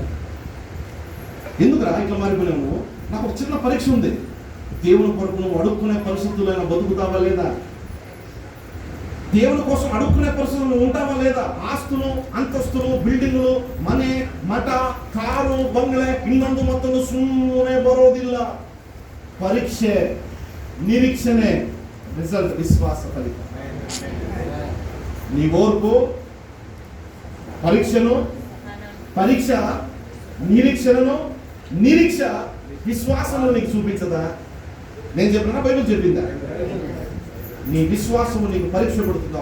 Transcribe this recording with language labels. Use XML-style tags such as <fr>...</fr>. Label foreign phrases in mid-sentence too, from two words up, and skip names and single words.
<te>ఎందుకురా ఇట్లా మారిపోయాము? నాకు ఒక చిన్న పరీక్ష ఉంది. దేవుని కొరకు నువ్వు అడుక్కునే పరిస్థితులైనా బతుకుతావా లేదా? దేవుని కోసం అడుక్కునే పరిస్థితులు ఉంటావా లేదా? ఆస్తులు, అంతస్తులు, బిల్డింగులు,</te> <kn>ಮನೆ, ಮಠ,</kn> <te>కారు, బంగ్లే,</te> <kn>ಇನ್ನೊಂದು ಮತ್ತೊಂದು ಸುಮ್ಮನೆ ಬರೋದಿಲ್ಲ. ಪರೀಕ್ಷೆ, ನಿರೀಕ್ಷಣೆ, ರಿಸಲ್ಟ್, ವಿಶ್ವಾಸ ಫಲಿತ.</kn> <te>నీ ఓర్పు, పరీక్ష నిరీక్షణను, నిరీక్ష విశ్వాసము నీకు చూపించదా? నేను చెప్పినా బైబిల్ చెప్పిందా? నీ విశ్వాసము నీకు పరీక్ష పడుతుందా?</te>